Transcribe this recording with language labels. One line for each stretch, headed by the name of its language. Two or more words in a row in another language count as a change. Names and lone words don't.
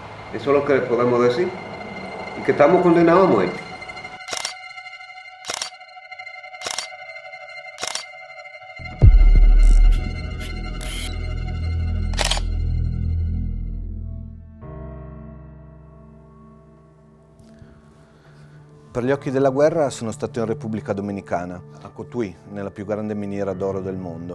Spanish: Eso es lo que le podemos decir. Y que estamos condenados a muerte.
Italian: Per gli occhi della guerra sono stato in Repubblica Dominicana, a Cotuí, nella più grande miniera d'oro del mondo.